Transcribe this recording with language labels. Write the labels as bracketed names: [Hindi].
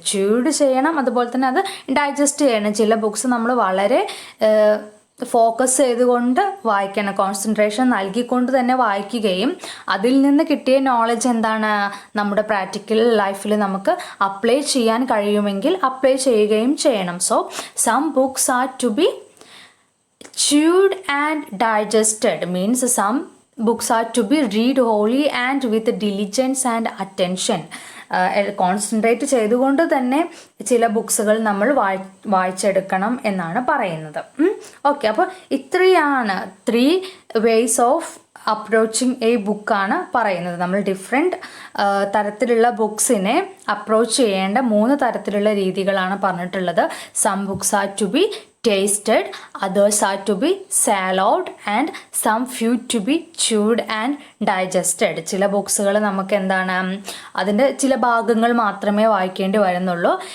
[Malayalam] ച്യൂഡ് ചെയ്യണം, അതുപോലെ തന്നെ അത് ഡൈജസ്റ്റ് ചെയ്യണം. ചില ബുക്സ് നമ്മൾ വളരെ ഫോക്കസ് ചെയ്തുകൊണ്ട് വായിക്കണം, കോൺസെൻട്രേഷൻ നൽകിക്കൊണ്ട് തന്നെ വായിക്കുകയും അതിൽ നിന്ന് കിട്ടിയ നോളജ് എന്താണ് നമ്മുടെ പ്രാക്ടിക്കൽ ലൈഫിൽ നമുക്ക് അപ്ലൈ ചെയ്യാൻ കഴിയുമെങ്കിൽ അപ്ലൈ ചെയ്യുകയും ചെയ്യണം. [English] So some books are to be chewed and digested means some books are to be read wholly and with diligence and attention. [Malayalam] Concentrate ചെയ്തുകൊണ്ട് തന്നെ ചില ബുക്സുകൾ നമ്മൾ വായിച്ചെടുക്കണം എന്നാണ് പറയുന്നത്. ഓക്കെ, അപ്പോൾ ഇത്രയാണ് [English] 3 ways of approaching a [Malayalam] ബുക്കാണ് പറയുന്നത്. നമ്മൾ ഡിഫറെൻറ്റ് തരത്തിലുള്ള ബുക്സിനെ അപ്രോച്ച് ചെയ്യേണ്ട 3 തരത്തിലുള്ള രീതികളാണ് പറഞ്ഞിട്ടുള്ളത്. [English] Some books are to be tasted, others are to be swallowed and some few to be chewed and digested. [Malayalam] ചില ബുക്സുകൾ നമുക്ക് എന്താണ് അതിൻ്റെ ചില ഭാഗങ്ങൾ മാത്രമേ വായിക്കേണ്ടി വരുന്നുള്ളൂ.